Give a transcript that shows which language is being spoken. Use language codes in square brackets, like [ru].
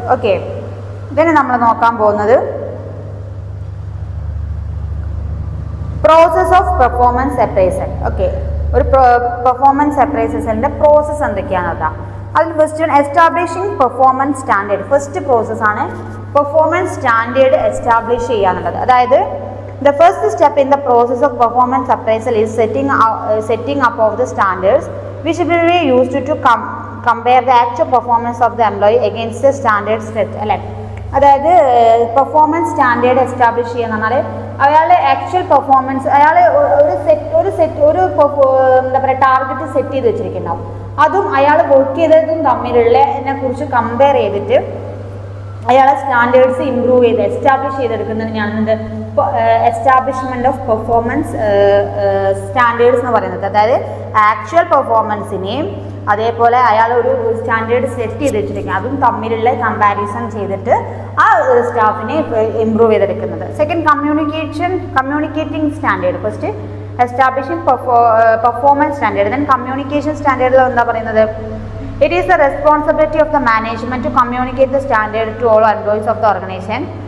[ml] Okay, ഇതിന് നമ്മൾ നോക്കാൻ പോകുന്നത് process of performance appraisal. Okay, ഒരു പെർഫോമൻസ് അപ്രൈസലിൻ്റെ പ്രോസസ്സ് എന്തൊക്കെയാണെന്നതാണ്. അതിൽ first establishing performance standard. First പ്രോസസ്സാണ് പെർഫോമൻസ് സ്റ്റാൻഡേർഡ് എസ്റ്റാബ്ലിഷ് ചെയ്യുക എന്നുള്ളത്. അതായത് [en] the first step in the process of performance appraisal is setting up of the standards which will be used to compare the actual performance of the employee against the standards set. [ml] അല്ലേ, അതായത് performance standard establish ചെയ്യുക എന്ന് പറഞ്ഞാൽ അയാളുടെ actual performance, അയാൾ ഒരു എന്താ പറയുക ടാർഗറ്റ് സെറ്റ് ചെയ്ത് വെച്ചിരിക്കുന്നുണ്ടാവും. അതും അയാൾ വർക്ക് ചെയ്തതും തമ്മിലുള്ളതിനെ കുറിച്ച് കമ്പയർ ചെയ്തിട്ട് അയാളെ സ്റ്റാൻഡേർഡ്സ് ഇമ്പ്രൂവ് ചെയ്ത് establish ചെയ്തെടുക്കുന്നതിനാണ് establishment of performance standards എന്ന് പറയുന്നത്. അതായത് ആക്ച്വൽ പെർഫോമൻസിനെയും അതേപോലെ അയാൾ ഒരു സ്റ്റാൻഡേർഡ് സെറ്റ് ചെയ്ത് വെച്ചിരിക്കുക അതും തമ്മിലുള്ള കമ്പാരിസൺ ചെയ്തിട്ട് ആ സ്റ്റാഫിനെ ഇമ്പ്രൂവ് ചെയ്തെടുക്കുന്നത്. Second, communicating standard. First establishing performance standard. [en] then [ml] communication സ്റ്റാൻഡേർഡിൽ എന്താ പറയുന്നത്, [en] it is the responsibility of the management to communicate the standard to all employees of the organization.